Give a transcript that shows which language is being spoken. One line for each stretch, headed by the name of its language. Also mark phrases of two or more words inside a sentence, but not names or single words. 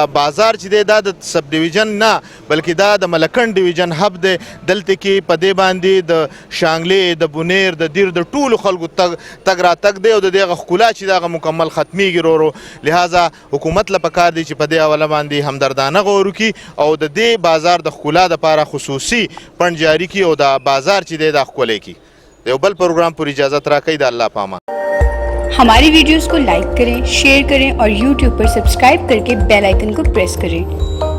Pashto: بازار چې دی دا د سب ډیویژن نه بلکې دا د ملکنډ ډیویژن هب دی دلته کې په دې باندې د شانګلې د بونیر د دیر د ټولو خلکو تګ راتګ دی او د دې هغه ښکلا چې دغه مکمل ختمیږي ورو لهذا حکومت له پکار دی چې په دې حواله باندې همدردانه غور وکړي او د دې بازار د ښکلا دپاره خصوصي پنډ جاري کړي او دا بازار چې دی دا ښکلی کړي د یو بل پروګرام پر اجازت راکوي د الله په امان
Hindi: हमारी वीडियोस को लाइक करें शेयर करें और यूट्यूब पर सब्सक्राइब करके
English: bell icon
Hindi: को प्रेस करें